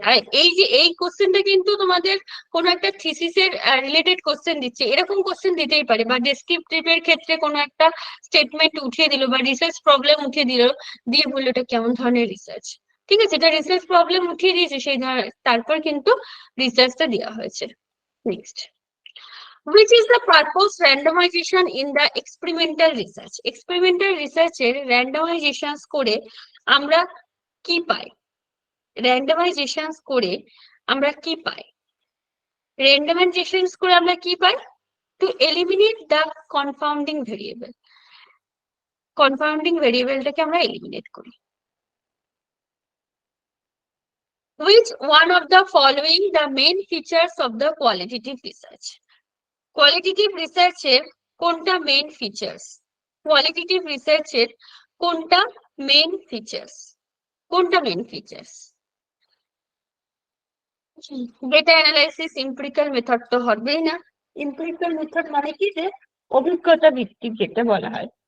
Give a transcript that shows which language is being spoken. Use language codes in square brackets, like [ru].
[bn] আর এই যে এই কোশ্চেনটা কিন্তু তোমাদের কোনো একটা থিসিসের রিলেটেড কোশ্চেন দিচ্ছে, এরকম কোশ্চেন দিতেই পারে, বা ডেসক্রিপটিভের ক্ষেত্রে কোনো একটা স্টেটমেন্ট উঠিয়ে দিল বা রিসার্চ প্রবলেম উঠিয়ে দিল, দিয়ে বললো এটা কেমন ধরনের রিসার্চ, ঠিক আছে, এটা রিসার্চ প্রবলেম উঠিয়ে দিয়েছে সেই তারপর কিন্তু রিসার্চটা দেওয়া হয়েছে। [en] Next, which is the purpose randomization in the experimental research? [bn] Experimental research এর randomizations করে আমরা কি পাই? randomizations করে আমরা কি পাই? randomizations করে আমরা কি পাই? [en] To eliminate the confounding variable. [bn] confounding variableটাকে আমরা eliminate করি। [en] Which one of the following the main features of the qualitative research? [bn] Qualitative রিসার্চের কোনটা মেইন ফিচার্স? কোয়ালিটেটিভ রিসার্চের কোনটা মেইন ফিচার্স? কোনটা main features? Data analysis এমপিরিক্যাল method তো হবেই না। এমপিরিক্যাল মেথড মানে কি, যে অভিজ্ঞতা ভিত্তিক যেটা বলা হয়।